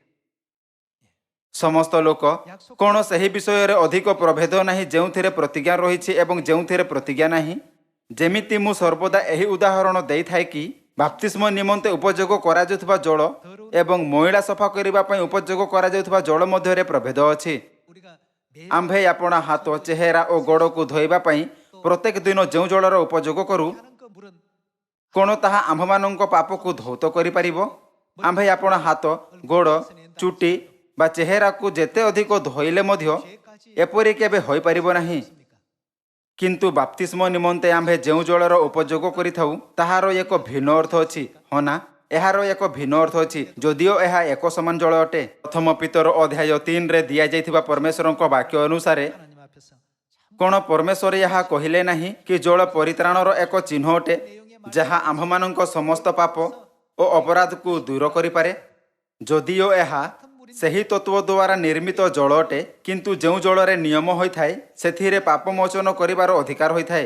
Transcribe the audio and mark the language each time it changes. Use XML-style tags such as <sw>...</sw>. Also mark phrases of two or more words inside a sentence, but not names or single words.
<or>ସମସ୍ତ ଲୋକ କ'ଣ ସେହି ବିଷୟରେ ଅଧିକ ପ୍ରଭେଦ ନାହିଁ ଯେଉଁଥିରେ ପ୍ରତିଜ୍ଞା ରହିଛି ଏବଂ ଯେଉଁଥିରେ ପ୍ରତିଜ୍ଞା ନାହିଁ? ଯେମିତି ମୁଁ ସର୍ବଦା ଏହି ଉଦାହରଣ ଦେଇଥାଏ କି ବାପ୍ତିସ୍ମ ନିମନ୍ତେ ଉପଯୋଗ କରାଯାଉଥିବା ଜଳ ଏବଂ ମଇଳା ସଫା କରିବା ପାଇଁ ଉପଯୋଗ କରାଯାଉଥିବା ଜଳ ମଧ୍ୟରେ ପ୍ରଭେଦ ଅଛି।</or> <ko>우리가 매</ko> <or>ଆମ୍ଭେ ଆପଣା ହାତ, ଚେହେରା ଓ ଗୋଡ଼କୁ ଧୋଇବା ପାଇଁ ପ୍ରତ୍ୟେକ ଦିନ ଯେଉଁ ଜଳର ଉପଯୋଗ କରୁ,</or> <ko>하는 그 물은</ko> <or>କ'ଣ ତାହା ଆମ୍ଭମାନଙ୍କ ପାପକୁ ଧୌତ କରିପାରିବ? ଆମ୍ଭେ ଆପଣା ହାତ, ଗୋଡ଼, ଚୁଟି ବା ଚେହେରାକୁ ଯେତେ ଅଧିକ ଧୋଇଲେ ମଧ୍ୟ ଏପରି କେବେ ହୋଇପାରିବ ନାହିଁ। କିନ୍ତୁ ବାପ୍ତିସ୍ମ ନିମନ୍ତେ ଆମ୍ଭେ ଯେଉଁ ଜଳର ଉପଯୋଗ କରିଥାଉ ତାହାର ଏକ ଭିନ୍ନ ଅର୍ଥ ଅଛି। ହଁ ନା? ଏହାର ଏକ ଭିନ୍ନ ଅର୍ଥ ଅଛି, ଯଦିଓ ଏହା ଏକ ସମାନ ଜଳ ଅଟେ। ପ୍ରଥମ ପିତର ଅଧ୍ୟାୟ 3ରେ ଦିଆଯାଇଥିବା ପରମେଶ୍ୱରଙ୍କ ବାକ୍ୟ ଅନୁସାରେ</or> <ko>하나님 앞에서</ko> <or>କ'ଣ ପରମେଶ୍ୱର ଏହା କହିଲେ ନାହିଁ କି ଜଳ ପରିତ୍ରାଣର ଏକ ଚିହ୍ନ ଅଟେ, ଯାହା ଆମ୍ଭମାନଙ୍କ ସମସ୍ତ ପାପ ଓ ଅପରାଧକୁ ଦୂର କରିପାରେ? ଯଦିଓ ଏହା ସେହି ତତ୍ତ୍ୱ ଦ୍ୱାରା ନିର୍ମିତ ଜଳ ଅଟେ, କିନ୍ତୁ ଯେଉଁ ଜଳରେ ନିୟମ ହୋଇଥାଏ ସେଥିରେ ପାପ ମୋଚନ କରିବାର ଅଧିକାର ହୋଇଥାଏ।</or>